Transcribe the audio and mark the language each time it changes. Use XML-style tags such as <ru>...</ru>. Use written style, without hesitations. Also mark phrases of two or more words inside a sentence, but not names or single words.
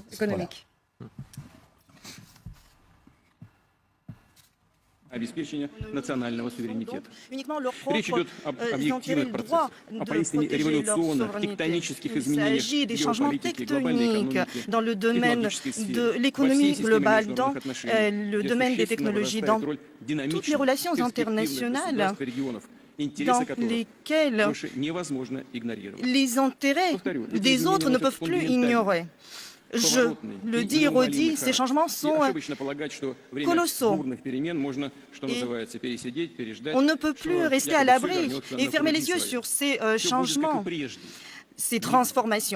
<fr>économique.</fr> <ru>Обеспечения национального суверенитета.</ru> <fr>Uniquement leur</fr> <ru>Речь идет об объективных процессах, о поистине революционных, тектонических</ru> <fr>Il</fr> <ru>изменениях</ru> <fr>s'agit</fr> <ru>в</ru> <fr>des changements</fr> <ru>геополитике, глобальной</ru> <fr>tectoniques</fr> <ru>экономике,</ru> <fr>dans le domaine</fr> <ru>технологической сфере,</ru> <fr>de</fr> <ru>во</ru> <fr>l'économie</fr> <ru>всей системе</ru> <fr>globale, dans</fr> <ru>международных отношений,</ru> <fr>le</fr> <ru>где</ru> <fr>domaine des</fr> <ru>существенно</ru> <fr>technologies,</fr> <ru>возрастает</ru> <fr>dans</fr> <ru>роль</ru> <fr>toutes les</fr> <ru>динамичных,</ru> <fr>relations</fr> <ru>перспективных</ru> <fr>internationales,</fr> <ru>государств и регионов, интересы</ru> <fr>dans</fr> <ru>которых</ru> <fr>lesquelles</fr> <ru>больше невозможно игнорировать.</ru> <fr>les intérêts des autres ne peuvent plus ignorer. Je le dis et redis, ces changements sont colossaux. On ne peut plus rester à l'abri et fermer les yeux sur ces changements, ces transformations.</fr>